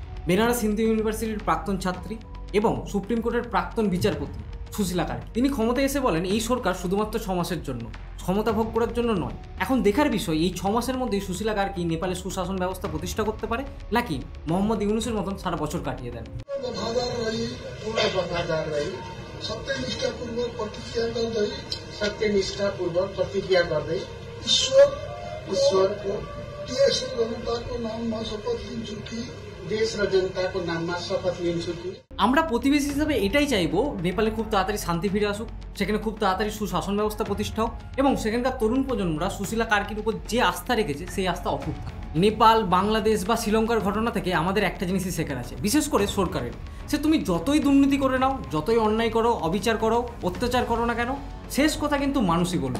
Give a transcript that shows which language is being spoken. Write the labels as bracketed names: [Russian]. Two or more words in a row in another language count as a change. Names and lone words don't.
[Bangla] বেনারস হিন্দু ইউনিভার্সিটির প্রাক্তন ছাত্রী এবং সুপ্রিম কোর্টের প্রাক্তন বিচারপতি সুশীলা কার্কি তিনি ক্ষমতায় এসে বলেন এই সরকার শুধুমাত্র 6 মাসের জন্য, ক্ষমতা ভোগ করার জন্য নয়। এখন দেখার বিষয় এই 6 মাসের মধ্যেই সুশীলা কার্কি নেপালে সুশাসন ব্যবস্থা প্রতিষ্ঠা করতে পারে নাকি মোহাম্মদ ইউনুসের মতন সারা বছর কাটিয়ে দেন। [Nepali] सत्यनिष्ठापूर्वक प्रतिज्ञा गर्दै ईश्वरको देश र जनताको नाममा शपथ लिन्छु कि देश र जनताको नाममा शपथ लिन्छु कि। [Bangla] আমরা প্রতিবেশী হিসাবে এটাই চাইবো নেপালে খুব তাড়াতাড়ি শান্তি ফিরে আসুক, সেখানে খুব তাড়াতাড়ি সুশাসন ব্যবস্থা প্রতিষ্ঠা হোক এবং সেখানকার তরুণ প্রজন্মরা সুশীলা কার্কির উপর যে আস্থা রেখেছে সেই আস্থা অটুট থাকে। নেপাল, বাংলাদেশ বা শ্রীলঙ্কার ঘটনা থেকে আমাদের একটা জিনিসই শেখার আছে, বিশেষ করে সরকারের। সে তুমি যতই দুর্নীতি করে নাও, যতই অন্যায় করো, অবিচার করো, অত্যাচার করো না কেন, শেষ কথা কিন্তু মানুষই বলবে।